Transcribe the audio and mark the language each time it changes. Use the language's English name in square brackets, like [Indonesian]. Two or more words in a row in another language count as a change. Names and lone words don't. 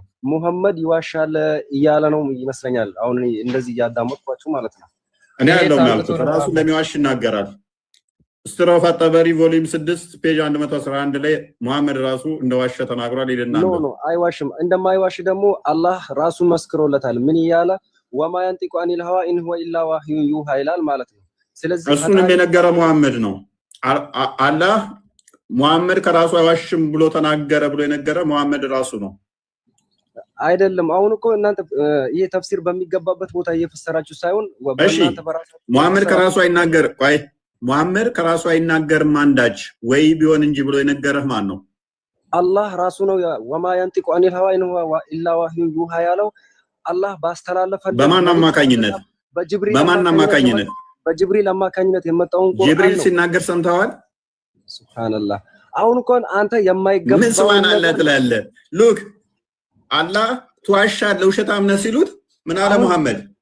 [Amharic] ሙሐመድ ይዋሻል እያለ ነው ይመስለኛል። አሁን እንደዚህ እያዳመጥኳችሁ ማለት ነው። እኔ ያለው ማለት ራሱ ለሚዋሽ ይናገራል። ስትሮፍ አጠበሪ ቮሊዩም 6 ፔጅ 111 ላይ ሙሐመድ ራሱ እንደዋሸ ተናግሯል ይልና ኖ አይዋሽም። እንደማይዋሽ ደግሞ አላህ ራሱ መስክሮለታል። ምን እያለ [Arabic] وما ينطق عن الهوى إن هو إلا وحي يوحى [Amharic] ይላል ማለት ነው። ስለዚህ እሱንም የነገረ ሙሐመድ ነው። አላህ ሙሐመድ ከራሱ አይዋሽም ብሎ ተናገረ ብሎ የነገረ ሙሐመድ ራሱ ነው አይደለም። አሁን እኮ እናንተ ይሄ ተፍሲር በሚገባበት ቦታ እየፈሰራችሁ ሳይሆን በእናንተ በራሳችሁ ሙሐመድ ከራሱ አይናገር ቆይ ሙሐመድ ከራሱ አይናገርም አንዳች ወይ ቢሆን እንጂ ብሎ የነገረህ ማን ነው? አላህ ራሱ ነው። [Arabic] وما ينطق عن الهوى إن هو إلا وحي يوحى [Amharic] ያለው አላህ ባስተላለፈለት በማን አማካኝነት? በጅብሪል አማካኝነት የመጣውን ቁርአን ጅብሪል ሲናገር ሰምተዋል? ሱብሃንአላህ። አሁን እኮ አንተ የማይገባው ምን ሱብሃንአላህ ትላለህ? ሉክ አላህ ትዋሻለህ ውሸታም ነህ ሲሉት ምን አለ ሙሐመድ?